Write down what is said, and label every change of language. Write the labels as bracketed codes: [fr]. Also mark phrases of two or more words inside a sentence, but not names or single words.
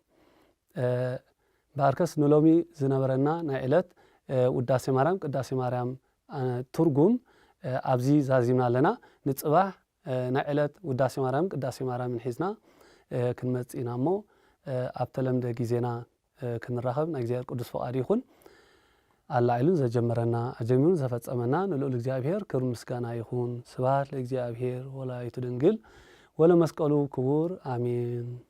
[ti] ባርከስ ንሎሚ ዝነበረና ናይ ዕለት ውዳሴ ማርያም ቅዳሴ ማርያም ትርጉም ኣብዚ ዛዚምና ኣለና ንጽባሕ ናይ ዕለት ውዳሴ ማርያም ቅዳሴ ማርያም ሒዝና ክንመጽኢና እሞ ኣብ ተለምደ ጊዜና ክንራኸብ ናይ እግዚአብሔር ቅዱስ ፈቃድ ይኹን። አላዕሉን ዘጀመረና አጀሚሩን ዘፈጸመና ንልዑል እግዚአብሔር ክብር ምስጋና ይሁን። [gez] ስብሐት ለእግዚአብሔር ወላዲቱ ድንግል ወለመስቀሉ ክቡር አሜን።